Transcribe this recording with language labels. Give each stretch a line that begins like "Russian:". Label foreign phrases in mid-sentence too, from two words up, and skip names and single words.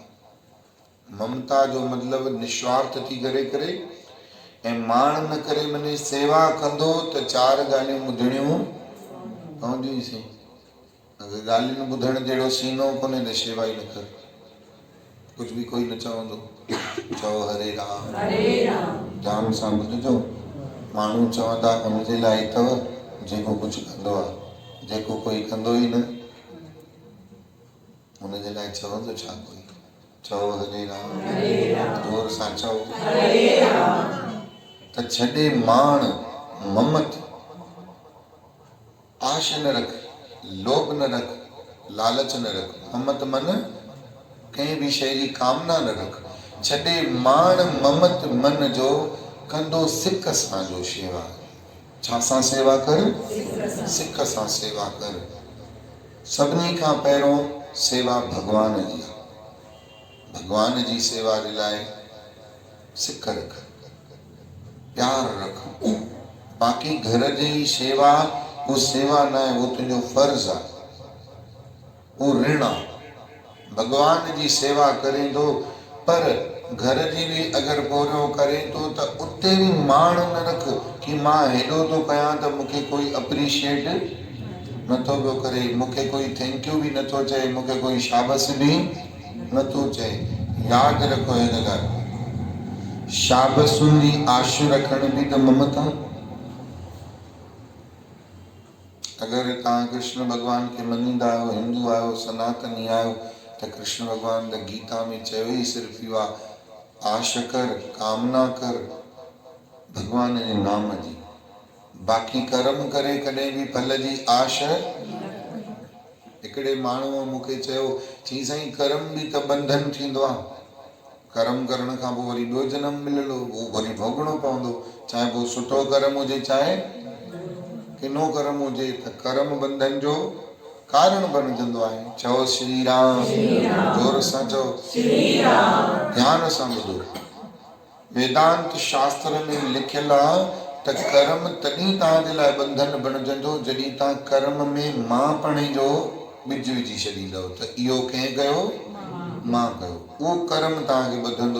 Sindhi: ममता जो मतिलबु निस्वार्थ थी करे ऐं माण न करे मने सेवा कंदो त चार ॻाल्हियूं ॿुधणियूं पवंदियूं ई सही। अगरि ॻाल्हियूं ॿुधण जहिड़ो सीनो कोन्हे त शेवा ई न कर। कुझु बि कोई न चवंदो चओ हरे राम ध्यान सां ॿुधिजो। माण्हू चवंदा हुनजे लाइ अथव जेको कुझु कंदो आहे, जेको कोई कंदो ई न हुनजे लाइ चवंदो छा कोई। चओ हरे राम जोर सां चओ त छॾे माण ममत आश न रख, लोभ न रख, लालच न रख। ममत मन कंहिं बि शइ जी कामना न रख। छॾे माण ममत मन जो कंदो सिक सां जो शेवा। छा सां सेवा कर? सिक सां सेवा कर। सभिनी खां पहिरों सेवा भगवान जी। भगवान जी सेवा जे लाइ सिक रख, प्यार रख। बाक़ी घर जी सेवा वो सेवा न आहे, वो तुंहिंजो फर्ज़ आहे, वो ऋण आहे। भगवान जी सेवा करे थो पर घर जी बि अगरि पूरो करे थो त उते बि माण न रख कि मां हेॾो थो कयां त मूंखे कोई अप्रिशिएट नथो पियो करे, मूंखे कोई
English: thank you
Sindhi: बि नथो चए, मूंखे कोई शाबस बि नथो चए। यादि रखो हिन ॻाल्हि, शाबसुनि जी आश रखण बि त ममता। अगरि तव्हां कृष्ण भॻवान खे मञींदा आहियो, हिंदू आहियो, सनातनी आहियो त कृष्ण भॻवान त गीता में चयो ई सिर्फ़ु इहो आहे, आश कर, कामना कर भगवान जे नाम जी। बाक़ी कर्म करे कॾहिं बि फल जी आश। हिकिड़े माण्हूअ मूंखे चयो चई साईं कर्म बि त बंधन थींदो आहे। कर्म करण खां पोइ वरी ॿियो जनम मिलंदो, उहो वरी भोगणो पवंदो, चाहे पोइ सुठो कर्म हुजे चाहे किनो कर्म हुजे। त कर्म बंधन जो कारण बणजंदो आहे। चओ श्री राम जोर सां चओ ध्यान सां ॿुधो। वेदांत शास्त्र में लिखियल आहे त कर्म तॾहिं तव्हांजे लाइ बंधन बणजंदो जॾहिं तव्हां कर्म में मांपणे जो ॿिज विझी छॾींदव त इहो कंहिं कयो, मां कयो, उहो कर्म तव्हांखे ॿधंदो।